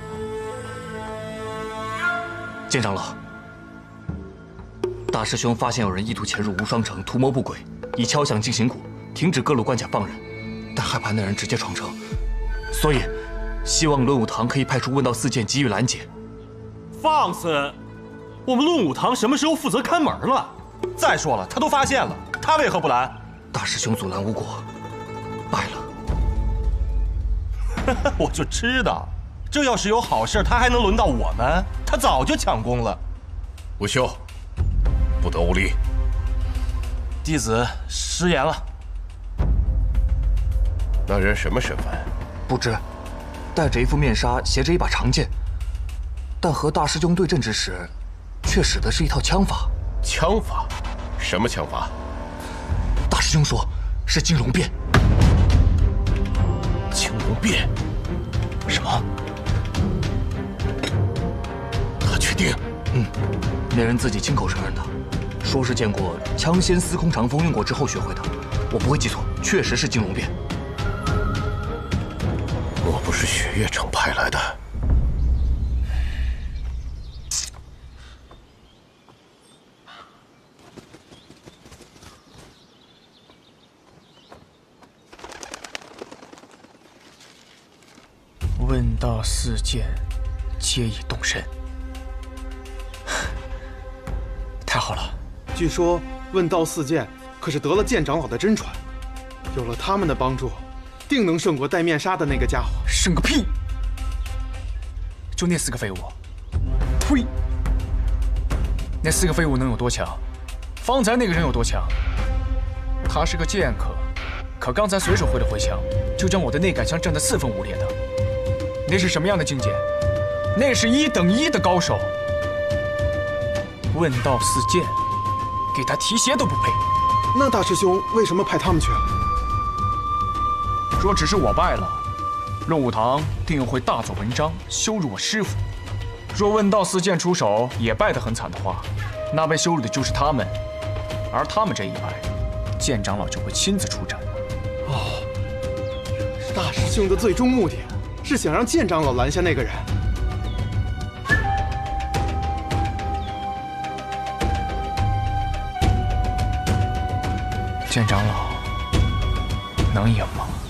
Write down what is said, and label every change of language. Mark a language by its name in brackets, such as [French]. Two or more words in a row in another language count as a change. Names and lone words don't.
[Chinese] 剑長老，大師兄發現有人意圖潛入無雙城，圖謀不軌，以敲響惊醒鼓，停止各路關卡放人，但害怕那人直接闖城，所以希望論武堂可以派出問道四劍给予拦截。放肆！我們論武堂什麼時候負責看門了？再說了，他都發現了，他為何不攔？大師兄阻攔無果，敗了。我就知道，这要是有好事，他還能輪到我們？他早就搶功了。不休，不得無禮。弟子失言了。那人什麼身份？不知，戴着一副面纱，携着一把长剑，但和大師兄對陣之時，卻使的是一套槍法。槍法？什麼槍法？大師兄說是金龍變。金龍變？什麼？他確定？那人自己親口承認的，說是見過槍仙司空長風用過之後學會的。我不會記錯，確實是金龍變。莫不是雪月城派來的？问道四剑，皆已动身。太好了！据说问道四剑可是得了剑长老的真传，有了他們的幫助，定能勝過戴面紗的那個家伙。勝個屁！就那4個廢物，呸！那4個廢物能有多強？方才那個人有多強？他是個劍客，可剛才隨手揮了揮槍，就將我的內桿槍震得 4分5 裂的。那是什麼樣的境界？那是1等1的高手。問道四劍，給他提鞋都不配。那大師兄為什麼派他們去？若只是我敗了，論武堂定又會大做文章，羞辱我師父。若問道四劍出手也敗得很慘的話，那被羞辱的就是他們，而他們這一敗，劍長老就會親自出戰。哦，大師兄的最終目的是想讓劍長老攔下那個人。剑長老能贏嗎？